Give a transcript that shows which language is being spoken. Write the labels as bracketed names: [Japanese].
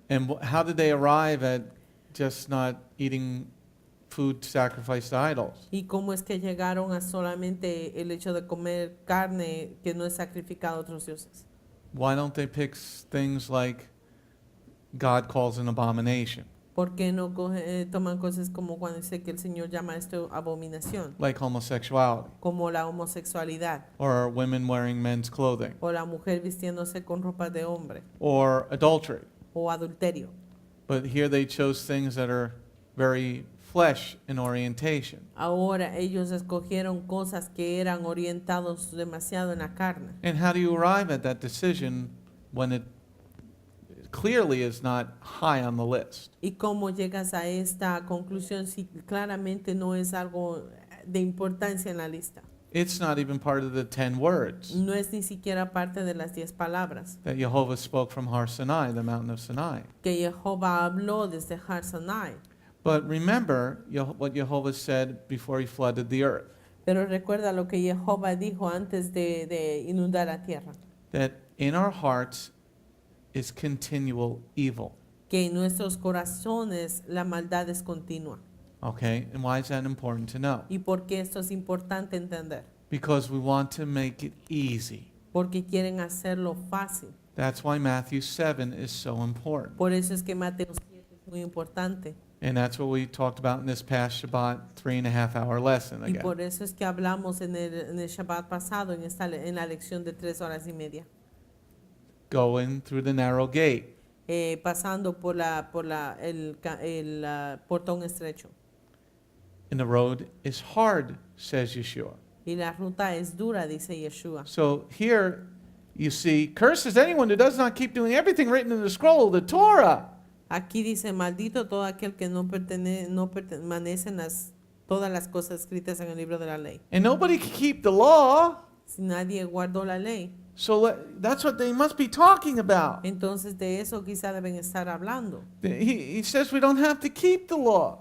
[English] And how did they arrive at just not eating food sacrificed to idols? [Spanish] ¿Y cómo es que llegaron a solamente el hecho de comer carne que no es sacrificada a otros dioses? [English] Why don't they pick things like God calls an abomination, [Spanish] ¿Por qué no toman cosas como cuando dice que el Señor llama esto abominación? [English] like homosexuality, [Spanish] Como la homosexualidad, [English] or women wearing men's clothing, [Spanish] o la mujer vistiéndose con ropa de hombre, [English] or adultery? [Spanish] o adulterio. [English] But here they chose things that are very flesh in orientation. [Spanish] Ahora ellos escogieron cosas que eran orientados demasiado en la carne. [English] And how do you arrive at that decision when it clearly is not high on the list? [Spanish] ¿Y cómo llegas a esta conclusión si claramente no es algo de importancia en la lista? [English] It's not even part of the 10 words [Spanish] No es ni siquiera parte de las 10 palabras [English] that Jehovah spoke from Har Sinai, the mountain of Sinai. [Spanish] que Jehová habló desde Har Sinai. [English] But remember what Jehovah said before he flooded the earth, [Spanish] Pero recuerda lo que Jehová dijo antes de inundar la tierra, [English] that in our hearts is continual evil. [Spanish] que en nuestros corazones la maldad es continua. [English] Okay, and why is that important to know? [Spanish] ¿Y por qué esto es importante entender? [English] Because we want to make it easy. [Spanish] Porque quieren hacerlo fácil. [English] That's why Matthew 7 is so important. [Spanish] Por eso es que Mateo 7 es muy importante. [English] And that's what we talked about in this past Shabbat 3.5-hour lesson [Spanish] Y [English] again. [Spanish] por eso es que hablamos en el Shabbat pasado, en la lección de 3 horas y media. [English] Going through the narrow gate. [Spanish] Pasando por el portón estrecho. [English] And the road is hard, says Yeshua. [Spanish] Y la ruta es dura, dice Yeshua. [English] So here you see, curses anyone who does not keep doing everything written in the scroll of the Torah. [Spanish] Aquí dice, maldito todo aquel que no permanece en todas las cosas escritas en el libro de la ley. [English] And nobody can keep the law. [Spanish] Si nadie guardó la ley, [English] So that's what they must be talking about. [Spanish] entonces de eso quizá deben estar hablando. [English] He says we don't have to keep the law.